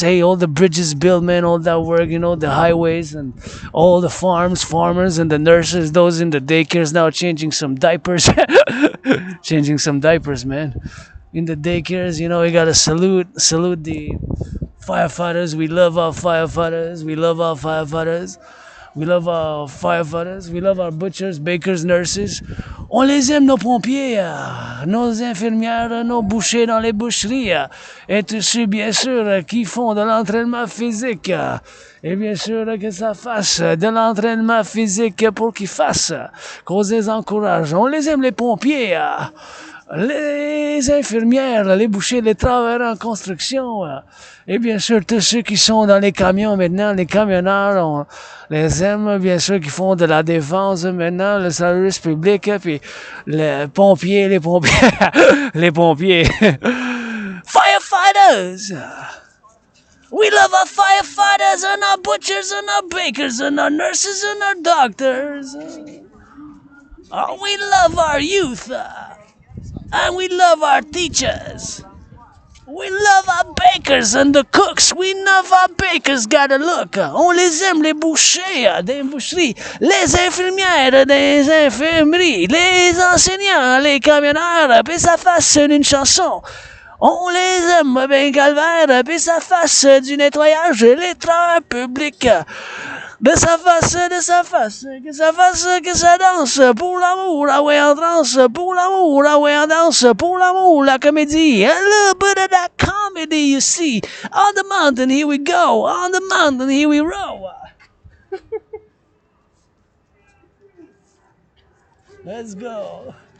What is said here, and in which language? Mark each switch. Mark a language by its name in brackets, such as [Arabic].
[English] Hey, all the bridges built, man, all that work, the highways, and all the farmers, and the nurses, those in the daycares now changing some diapers. Changing some diapers, man. In the daycares, we gotta salute the firefighters. We love our firefighters. We love our firefighters. We love our firefighters. We love our butchers, bakers, nurses. [French] On les aime, nos pompiers, nos infirmières, nos bouchers dans les boucheries, et tous ceux, bien sûr, qui font de l'entraînement physique. Et bien sûr que ça fasse de l'entraînement physique pour qu'ils fassent, qu'on les encourage. On les aime, les pompiers, les infirmières, les bouchers, les travailleurs en construction, et bien sûr tous ceux qui sont dans les camions maintenant, les camionneurs, on les aime, bien sûr, qui font de la défense maintenant, le service public, puis les pompiers, les pompiers. [English] Firefighters! We love our firefighters and our butchers and our bakers and our nurses and our doctors. We love our youth. And we love our teachers. We love our bakers and the cooks. We love our bakers, gotta look. [French] On les aime, les bouchers des boucheries, les infirmières des infirmeries, les enseignants, les camionneurs, puis ça fasse une chanson. On les aime, ben calvaire, puis ça fasse du nettoyage, les travailleurs publics. De sa face, que ça danse, pour l'amour, la way en danse, pour l'amour, la way en danse, pour l'amour, la comédie, [English] a little bit of that comedy, you see. On the mountain, here we go, on the mountain, here we row. Let's go.